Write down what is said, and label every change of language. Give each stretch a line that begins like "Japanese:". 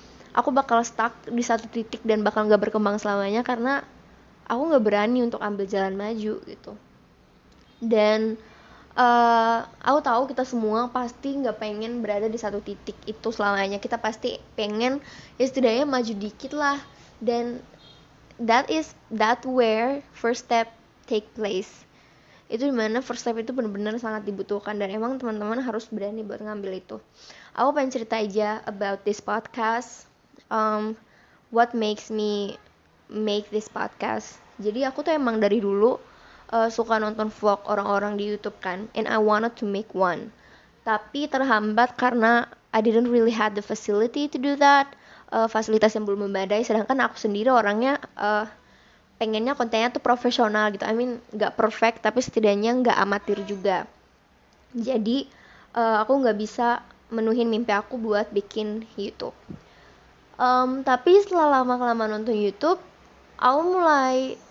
Indonesian: Aku bakal stuck di satu titik dan bakal gak berkembang selamanya karena aku gak berani untuk ambil jalan maju gitu. Dan aku tahu kita semua pasti gak pengen berada di satu titik itu selamanya. Kita pasti pengen ya setidaknya maju dikit lah.
English: Dan that where first step take place.
Indonesian: Itu dimana first step itu benar-benar sangat dibutuhkan dan emang teman-teman harus berani buat ngambil itu. Aku pengen cerita aja
English: about this podcast, what makes me make this podcast.
Indonesian: Jadi aku tuh emang dari dulu suka nonton vlog orang-orang di YouTube kan,
English: and I wanted to make one.
Indonesian: Tapi terhambat karena
English: I didn't really had the facility to do that,
Indonesian: fasilitas yang belum memadai. Sedangkan aku sendiri orangnya pengennya kontennya tuh profesional gitu.
English: I mean
Indonesian: nggak perfect tapi setidaknya nggak amatir juga. Jadi aku nggak bisa menuhin mimpi aku buat bikin YouTube. Tapi setelah lama-kelamaan nonton YouTube, aku mulai